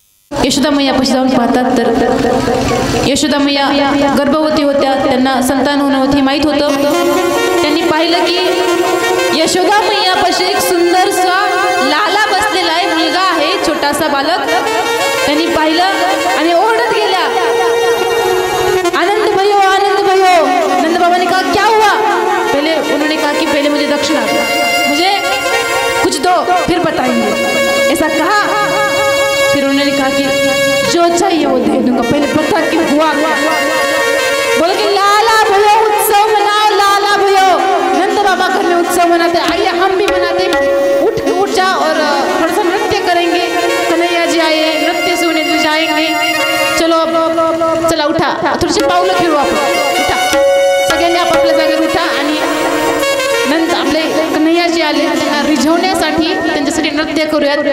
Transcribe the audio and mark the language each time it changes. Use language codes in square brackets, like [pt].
[mr] यशोदा मैया पशी जाऊन पाहतात तर यशोदा मैया गर्भवती होत्या, त्यांना संतान होणं हे माहीत होतं। त्यांनी पाहिलं की यशोदा मैया पशी एक सुंदरसा लाला बसलेला आहे, मुलगा आहे, छोटासा बालक। त्यांनी पाहिलं आणि ओरडत गेल्या, [hi] आनंद भयो आनंद भयो। नंद बाबा ने कहा क्या हुआ? पहले उन्होंने कहा कि पहले मुझे दक्षिणा दो, मुझे कुछ दो फिर बताएंगे, ऐसा कहा। फिर उन्होंने कहा कि जो चाहिए वो दे दूंगा, पहले बता कि हुआ। बोले कि लाला भयो उत्सव मनाओ, लाला भयो। नंद बाबा घर में उत्सव मनाते, आइए हम भी मनाते। उठ जा और थोड़ा सा नृत्य करेंगे। कन्हैया जी आए, नृत्य से उन्हें ले जाएंगे। [mr] चलो चला उठा, थोडीशी पावलं खेळू आपण, उठा। सगळ्यांनी आपापल्या जागेवर उठा आणि नंद आपले कन्हैया जी आले, त्यांना रिझवण्यासाठी त्यांच्यासाठी नृत्य करूयात।